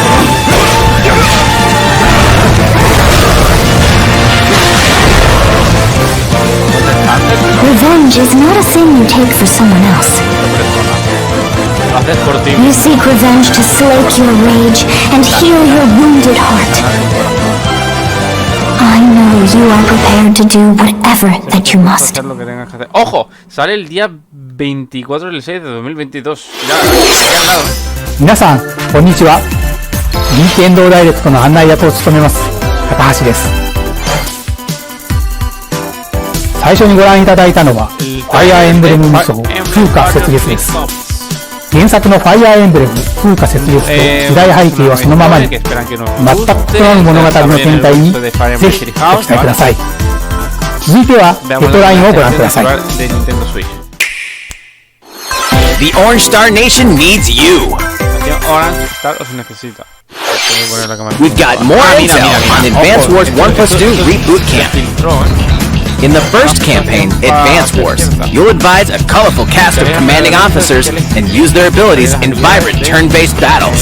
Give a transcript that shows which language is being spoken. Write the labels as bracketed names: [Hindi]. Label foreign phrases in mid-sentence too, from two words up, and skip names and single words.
[English] Revenge is not a thing you take for someone else. You seek revenge to slake your rage and heal your wounded heart. I know you are prepared to do whatever that you must. [Spanish] Ojo, sale el día 24 del 6 de 2022. Ya he hablado. [Japanese] 皆さんこんにちは。任天堂ダイレクトの案内役を務めます高橋です。最初にご覧いただいたのはファイアーエンブレム無双風化雪月です。原作のファイアーエンブレム風化雪月と時代背景はそのままに全く異なる物語の展開にぜひご期待ください。続いてはヘッドラインをご覧ください。 [English] The Orange Star Nation needs you. We've got more intel on Advance Wars 1+2 Reboot Camp. In the first campaign, Advance Wars, you'll advise a colorful cast of commanding officers and use their abilities in vibrant turn-based battles.